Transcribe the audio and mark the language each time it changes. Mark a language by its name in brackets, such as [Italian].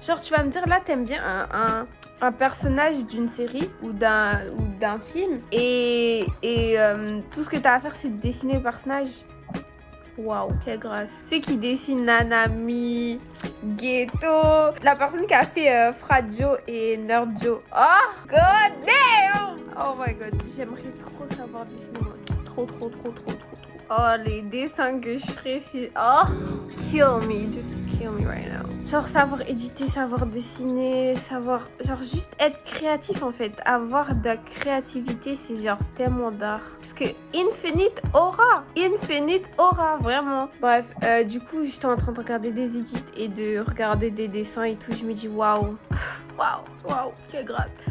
[French] Genre tu vas me dire là t'aimes bien un personnage d'une série ou d'un film et tout ce que t'as à faire c'est de dessiner le personnage. Waouh, quelle grâce. Ceux qui dessinent Nanami, Ghetto, la personne qui a fait Fradjo et Nerdjo. [English] Oh god damn. Oh my god, [French] j'aimerais trop savoir dessiner moi aussi. Trop. Oh, les dessins que je ferais si... [English] Oh, kill me, just kill me right now. [French] Genre savoir éditer, savoir dessiner, savoir... Genre juste être créatif en fait. Avoir de la créativité, c'est genre tellement d'art. Parce que infinite aura, vraiment. Bref, du coup, j'étais en train de regarder des edits et de regarder des dessins et tout. Je me dis waouh, quelle grâce.